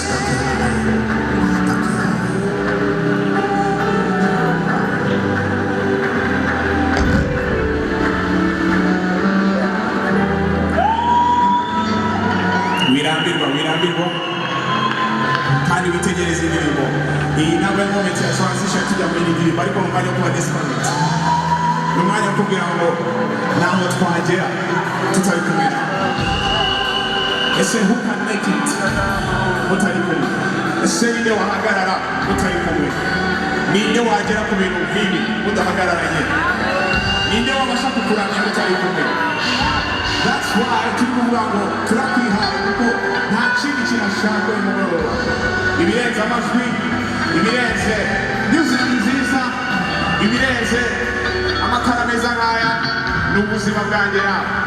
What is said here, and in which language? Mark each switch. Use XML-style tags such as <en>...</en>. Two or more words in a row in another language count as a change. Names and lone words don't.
<rw>wirambirwa kandi witegereze indirimbo iyi ntabwo ari moment ya transition tujya muri iyi ndirimbo ariko mu mwanya wo kuba desperate mu mwanya wo kugira ngo naho twagera tutari kumwe ese</rw> <en>who can make it</en> <rw>mutari kumwe ese ninde wahagarara mutari kumwe ninde wagera ku bintu nk'ibi mudahagararanye ninde wabasha kukuramya mutari kumwe.</rw> <en>That's why</en> <rw>turi kuvuga ngo turakwihaye kuko nta kindi kinashaka uyu mugoroba ibirenze amajwi ibirenze music nziza ibirenze amatara meza nk'aya ni ubuzima bwanjye nawe.</rw>